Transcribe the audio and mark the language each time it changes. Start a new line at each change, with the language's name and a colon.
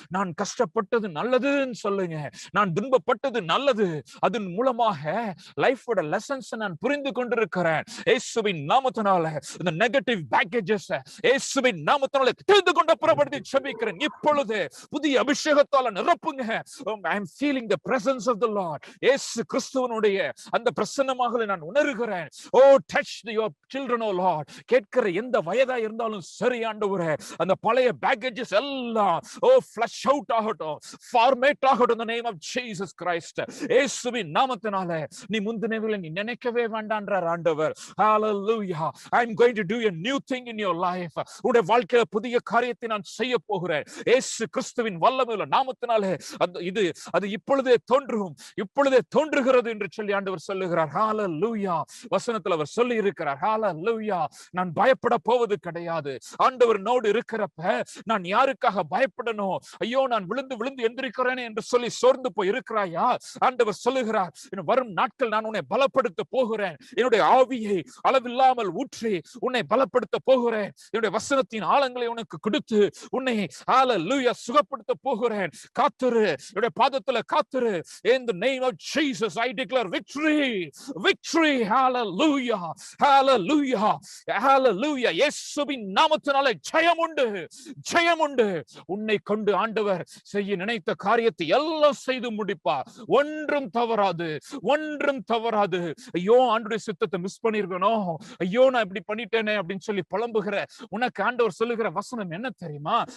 Tamil: நான் கஷ்டப்பட்டது நல்லதுன்னு சொல்லுங்க, நான் துன்பப்பட்டது நல்லது. அதன் மூலமாக லைஃபோட லெசன்ஸ் நான் புரிந்து கொண்டிருக்கிறேன். இயேசுவின் நாமத்தினால இந்த நெகட்டிவ் பேக்கேஜஸ் இயேசுவின் நாமத்தினால தெரிந்து கொண்ட புறப்படுத்தி ஜெபிக்கிறேன். இப்பொழுது புதிய அபிஷேகத்தால நிரப்புங்க.
English: I am feeling the presence of the Lord.
Tamil: இயேசு கிறிஸ்துவினுடைய அந்த பிரசன்னமாக நான் உணர்கிறேன். ஓ,
English: touch your children, oh Lord.
Tamil: கேட்கிற எந்த வயதா இருந்தாலும் சரி ஆண்டவரே, அந்த பழைய பேக்கேஜஸ் எல்லாம்
English: flush out
Tamil: ஆகட்டும், ஃபார்மேட் ஆகட்டும்
English: in the name of Jesus Christ.
Tamil: இயேசுவின் நாமத்தினால நீ முந்தினவைகளை நீ நினைக்கவே வேண்டாம்ன்றார் ஆண்டவர்.
English: Hallelujah. I am going to do a new thing in your life.
Tamil: உன்னுடைய வாழ்க்கையில புதிய காரியத்தை நான் செய்ய போகிறேன். இயேசு கிறிஸ்துவின் வல்லமையுள்ள நாமத்தினாலே அது இப்பொழுதே தோன்றும், இப்பொழுதே தோன்றுகிறது என்று சொல்லி ஆண்டவர் சொல்லுகிறார். ஹalleluya. வசனத்தில் அவர் சொல்லி இருக்கிறார். ஹalleluya. நான் பயப்பட போவது கிடையாது. ஆண்டவரோடு இருக்கிறப்ப நான் யாருக்காக பயப்படணும்? ஐயோ, நான் விழுந்து விழுந்து எந்திரிக்கிறேன் என்று சொல்லி சோர்ந்து போய் இருக்கிறாயா? ஆண்டவர் சொல்லுகிறார், வரும் நாட்கள் நான் உன்னை பலப்படுத்த போகிறேன். என்னுடைய ஆவியை அளவில்லாமல் ஊற்றி உன்னை பலப்படுத்த போகிறேன். என்னுடைய வசனத்தின் ஆழங்களை உனக்கு கொடுத்து உன்னை ஹalleluya சுகப்படுத்த போகிறேன். காத்துரு, என்னுடைய பாதத்துல காத்துரு.
English: In the name of Jesus I declare victory, victory. Hallelujah, hallelujah, hallelujah.
Tamil: இயேசுவின் நாமத்தினாலே ஜெயம் உண்டு, ஜெயம் உண்டு. உன்னை கொண்டு ஆண்டவர் செய்ய நினைத்த காரியத்தை எல்லாம் செய்து முடிப்பார். ஒன்றும் தவறாது, ஒன்றும் தவறாது. ஐயோ, ஆண்டவருடைய சித்தத்தை மிஸ் பண்ணிருக்கணும், ஐயோ நான் இப்படி பண்ணிட்டேனே அப்படின்னு சொல்லி புலம்புகிற உனக்கு ஆண்டவர் சொல்லுகிற வசனம் என்ன தெரியுமா?